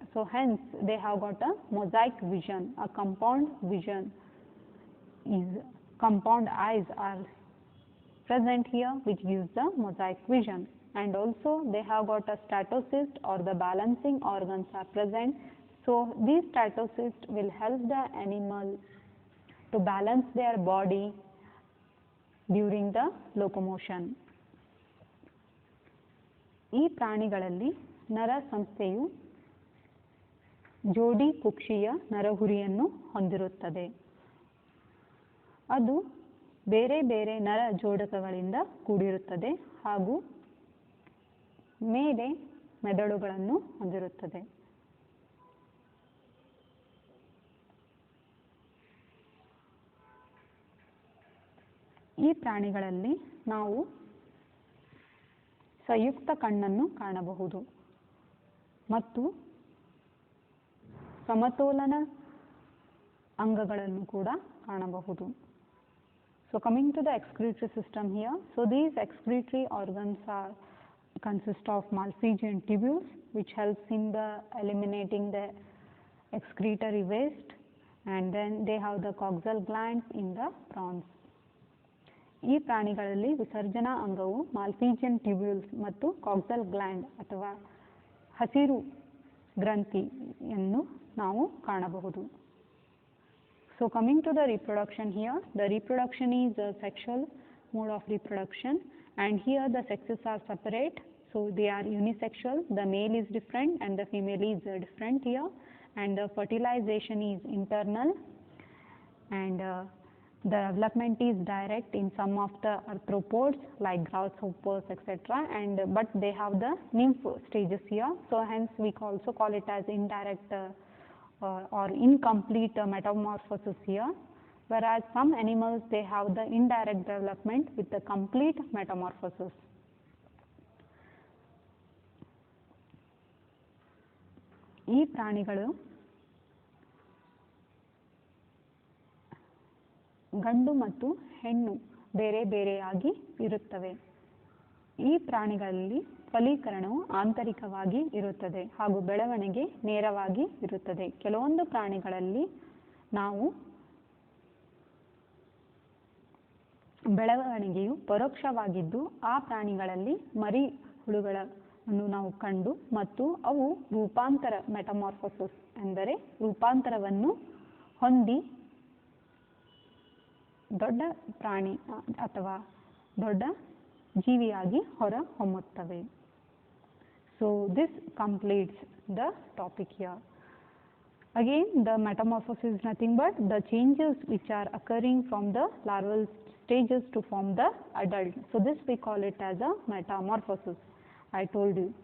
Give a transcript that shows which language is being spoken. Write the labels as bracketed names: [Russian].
[English] So hence they have got a mosaic vision. A compound vision is compound eyes are present here, which gives the mosaic vision. And also they have got a statocyst or the balancing organs are present. So these statocysts will help the animal to balance their body during the locomotion. [Kannada] ಈ ಪ್ರಾಣಿಗಳಲ್ಲಿ ನರ ಸಂಸ್ಥೆಯು ಜೋಡಿ ಕುಕ್ಷಿಯ ನರಹುರಿಯನ್ನು ಹೊಂದಿರುತ್ತದೆ. ಅದು ಬೇರೆ ಬೇರೆ ನರ ಜೋಡಕಗಳಿಂದ ಕೂಡಿರುತ್ತದೆ ಹಾಗೂ ಮೇಲೆ ಮೆದುಳುಗಳನ್ನು ಹೊಂದಿರುತ್ತದೆ. ಈ ಪ್ರಾಣಿಗಳಲ್ಲಿ ನಾವು ಸಂಯುಕ್ತ ಕಣ್ಣನ್ನು ಕಾಣಬಹುದು ಮತ್ತು ಸಮತೋಲನ ಅಂಗಗಳನ್ನು ಕೂಡ ಕಾಣಬಹುದು. [English] So coming to the excretory system here, so these excretory organs consist of Malpighian tubules, which helps in the eliminating the excretory waste, and then they have the coxal glands in the prawns. [Kannada] ಈ ಪ್ರಾಣಿಗಳಲ್ಲಿ ವಿಸರ್ಜನಾ ಅಂಗವು ಮಾಲ್ಪಿಜಿಯನ್ tubules ಮತ್ತು ಕಾಕ್ಸಲ್ gland ಅಥವಾ ಹಸಿರು ಗ್ರಂಥಿಯನ್ನು ನಾವು ಕಾಣಬಹುದು. [English] So coming to the reproduction here, the reproduction is a sexual mode of reproduction, and here the sexes are separate, so they are unisexual. The male is different and the female is different here, and the fertilization is internal, and the development is direct in some of the arthropods like grasshoppers, etc. And but they have the nymph stages here, so hence we also call it as indirect or incomplete metamorphosis here, whereas some animals they have the indirect development with the complete metamorphosis. [Kannada] ಈ ಪ್ರಾಣಿಗಳು ಗಂಡು ಮತ್ತು ಹೆಣ್ಣು ಬೇರೆ ಬೇರೆಯಾಗಿ ಇರುತ್ತವೆ. ಈ ಪ್ರಾಣಿಗಳಲ್ಲಿ ಫಲೀಕರಣವು ಆಂತರಿಕವಾಗಿ ಇರುತ್ತದೆ ಹಾಗೂ ಬೆಳವಣಿಗೆ ನೇರವಾಗಿ ಇರುತ್ತದೆ. ಕೆಲವೊಂದು ಪ್ರಾಣಿಗಳಲ್ಲಿ ನಾವು ಬೆಳವಣಿಗೆಯು ಪರೋಕ್ಷವಾಗಿದ್ದು ಆ ಪ್ರಾಣಿಗಳಲ್ಲಿ ಮರಿ ಹುಳುಗಳನ್ನು ನಾವು ಕಂಡು ಮತ್ತು ಅವು ರೂಪಾಂತರ ಮೆಟಮಾರ್ಫೋಸಿಸ್ ಎಂದರೆ ರೂಪಾಂತರವನ್ನು ಹೊಂದಿ ದೊಡ್ಡ ಪ್ರಾಣಿ ಅಥವಾ ದೊಡ್ಡ ಜೀವಿಯಾಗಿ ಹೊರಹೊಮ್ಮುತ್ತವೆ. [English] So this completes the topic here. Again, the metamorphosis is nothing but the changes which are occurring from the larval stages to form the adult. So this we call it as a metamorphosis. I told you.